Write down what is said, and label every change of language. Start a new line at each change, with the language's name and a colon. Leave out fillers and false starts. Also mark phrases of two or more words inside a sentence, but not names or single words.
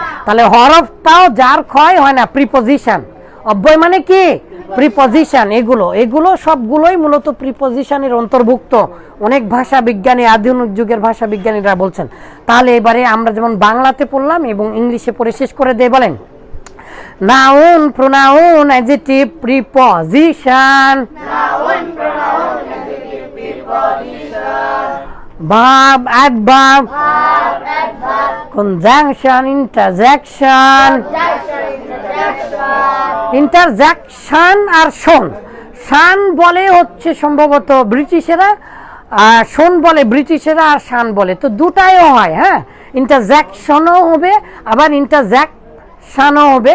Bangla: তাহলে হরফটাও যার ক্ষয় হয় না, প্রিপজিশন। অব্যয় মানে কি? প্রিপজিশন। এগুলো এগুলো সবগুলোই মূলত প্রিপজিশনের অন্তর্ভুক্ত। অনেক ভাষা বিজ্ঞানী, আধুনিক যুগের ভাষা বিজ্ঞানীরা বলছেন। তাহলে এবারে আমরা যেমন বাংলাতে পড়লাম এবং ইংলিশে পড়ে শেষ করে দিয়ে বলেন।
English: Noun, pronoun, adjective, preposition. Noun, pronoun, adjective, preposition. Verb, adverb. Verb, adverb. Conjunction, interjection. Conjunction, interjection.
Bangla: Interjection আর শোন। শান বলে হচ্ছে সম্ভবত ব্রিটিশেরা, আর শোন বলে ব্রিটিশেরা, আর শান বলে। তো দুটাইও হয়, হ্যাঁ। ইন্টারজেকশনও হবে, আবার ইন্টারজেকশনও হবে।